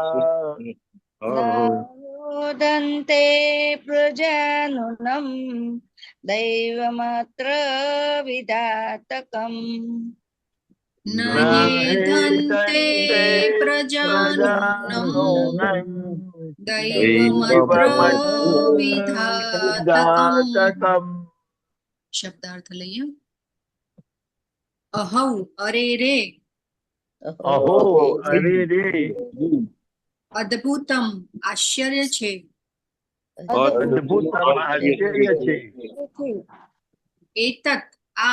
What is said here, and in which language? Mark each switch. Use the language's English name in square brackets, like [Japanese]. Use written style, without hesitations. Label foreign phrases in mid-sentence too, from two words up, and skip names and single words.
[Sanskrit] नोदन्ते प्रजाननम् दैवमत्र विधातकम् न न ह्येधन्ते हेदन्ते प्रजानूनं प्रजानूनम् दैवमत्र दैवमत्र विधातकम् विधातकम् [Gujarati] शब्दार्थ લઈએ અહૌ અરે રે [Sanskrit] अहो अरे रे [Gujarati] અદ્ભુતમ આશ્ચર્ય છે અદ્ભુતમ આશ્ચર્ય છે એતત આ